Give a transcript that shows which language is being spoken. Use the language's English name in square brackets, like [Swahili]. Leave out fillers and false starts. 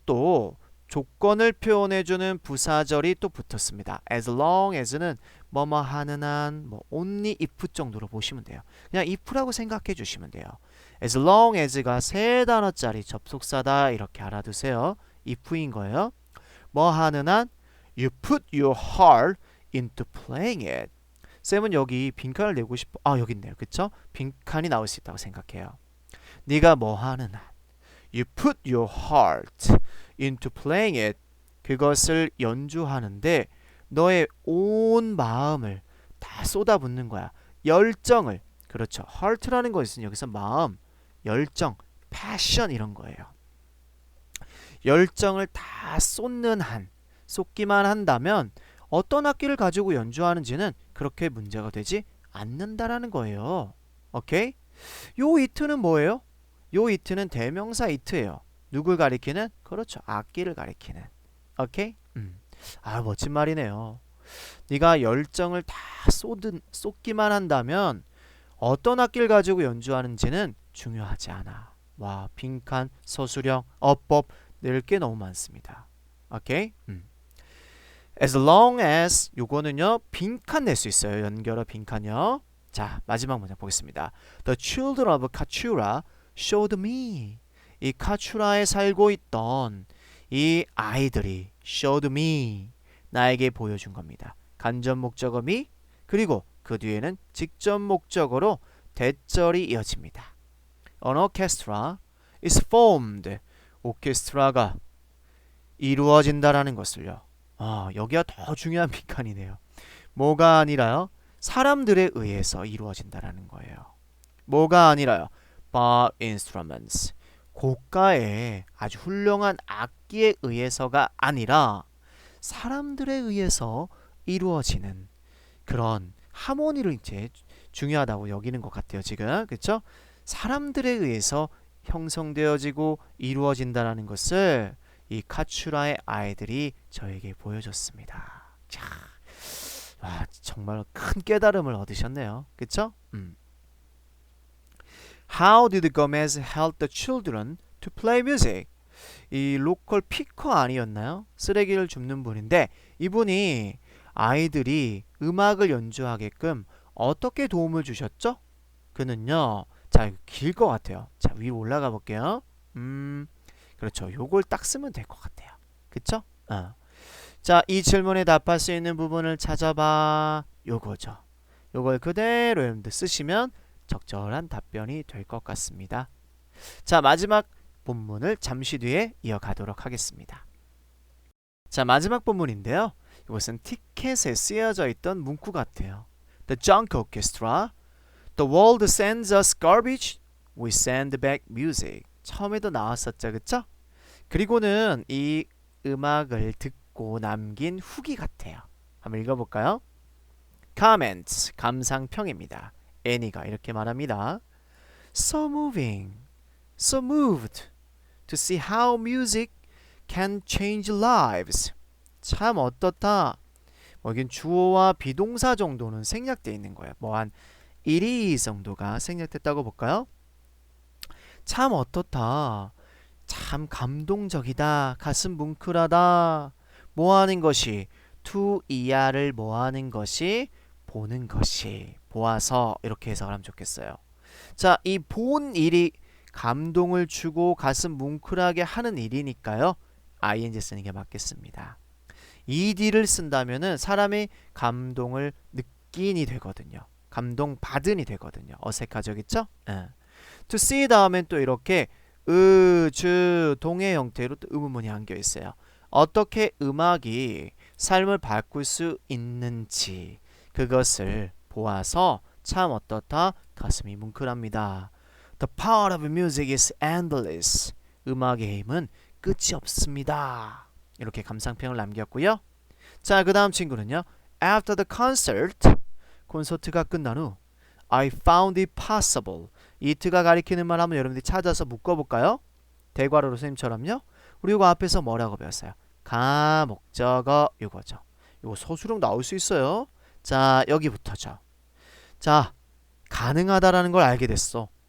[Korean] 또 조건을 표현해주는 부사절이 또 붙었습니다. as long as는 뭐뭐 하는 한, 뭐 only if 정도로 보시면 돼요. 그냥 if라고 생각해 주시면 돼요. as long as가 세 단어짜리 접속사다 이렇게 알아두세요. if인 거예요. 뭐 하는 한 [English] you put your heart into playing it. [Korean] 쌤은 여기 빈칸을 내고 싶어. 여기 있네요. 그쵸? 빈칸이 나올 수 있다고 생각해요. 네가 뭐 하는 한 [English] you put your heart into playing it. [Korean] 그것을 연주하는데 너의 온 마음을 다 쏟아붓는 거야. 열정을. 그렇죠. heart라는 것은 여기서 마음, 열정, passion 이런 거예요. 열정을 다 쏟는 한, 쏟기만 한다면 어떤 악기를 가지고 연주하는지는 그렇게 문제가 되지 않는다라는 거예요. 오케이? 요 it는 뭐예요? 요 it는 대명사 it예요. 누굴 가리키는? 그렇죠. 악기를 가리키는. 오케이? 멋진 말이네요. 네가 열정을 다 쏟기만 한다면 어떤 악기를 가지고 연주하는지는 중요하지 않아. 와, 빈칸, 서술형, 어법 낼 게 너무 많습니다. 오케이? [English] As long as [Korean] 요거는요. 빈칸 낼 수 있어요. 연결어 빈칸요. 자, 마지막 문장 보겠습니다. [English] The children of Kachura showed me. [Korean] 이 카츄라에 살고 있던 이 아이들이 [English] showed me. [Korean] 나에게 보여준 겁니다. 간접 목적어 me 그리고 그 뒤에는 직접 목적어로 대절이 이어집니다. [English] An orchestra is formed. [Korean] 오케스트라가 이루어진다라는 것을요. 여기가 더 중요한 빈칸이네요. 뭐가 아니라요? 사람들에 의해서 이루어진다라는 거예요. 뭐가 아니라요? [English] By instruments. [Korean] 고가의 아주 훌륭한 악기에 의해서가 아니라 사람들에 의해서 이루어지는 그런 하모니를 이제 중요하다고 여기는 것 같아요. 지금 그렇죠? 사람들에 의해서 형성되어지고 이루어진다라는 것을 이 카츄라의 아이들이 저에게 보여줬습니다. 자, 와, 정말 큰 깨달음을 얻으셨네요. 그렇죠? [English] How did Gomez help the children to play music? [Korean] 이 로컬 피커 아니었나요? 쓰레기를 줍는 분인데 이분이 아이들이 음악을 연주하게끔 어떻게 도움을 주셨죠? 그는요. 자, 길 것 같아요. 자, 위로 올라가 볼게요. 그렇죠. 요걸 딱 쓰면 될 것 같아요. 그쵸? 자, 이 질문에 답할 수 있는 부분을 찾아봐. 요거죠. 요걸 그대로 여러분들 쓰시면 적절한 답변이 될 것 같습니다. 자, 마지막 본문을 잠시 뒤에 이어가도록 하겠습니다. 자, 마지막 본문인데요. 이것은 티켓에 쓰여져 있던 문구 같아요. [English] The junk orchestra. The world sends us garbage. We send back music. [Korean] 처음에도 나왔었죠. 그쵸? 그리고는 이 음악을 듣고 남긴 후기 같아요. 한번 읽어볼까요? Comments, 감상평입니다. 애니가 이렇게 말합니다. [English] So moving, so moved to see how music can change lives. [Korean] 참 어떻다. 여긴 주어와 비동사 정도는 생략되어 있는 거예요. 뭐 한 1이 정도가 생략됐다고 볼까요? 참 어떻다. 참 감동적이다. 가슴 뭉클하다. 뭐하는 것이 to 이하를 뭐하는 것이 보는 것이 보아서 이렇게 해석을 하면 좋겠어요. 자, 이 본 일이 감동을 주고 가슴 뭉클하게 하는 일이니까요. ing 쓰는 게 맞겠습니다. ed를 쓴다면은 사람이 감동을 느낀이 되거든요. 감동 받은이 되거든요. 어색하죠, 그쵸? to see 다음엔 또 이렇게 주, 동의 형태로 또 의문문이 안겨 있어요. 어떻게 음악이 삶을 바꿀 수 있는지 그것을 보아서 참 어떻다 가슴이 뭉클합니다. [English] The power of music is endless. [Korean] 음악의 힘은 끝이 없습니다. 이렇게 감상평을 남겼고요. 자, 그 다음 친구는요. [English] After the concert, [Korean] 콘서트가 끝난 후 [English] I found it possible. [Korean] it가 가리키는 말 한번 여러분들이 찾아서 묶어볼까요? 대괄호로 선생님처럼요. 우리 이거 앞에서 뭐라고 배웠어요? 가, 목적어 이거죠. 이거 서술형 나올 수 있어요. 자, 여기부터죠. 자, 가능하다라는 걸 알게 됐어.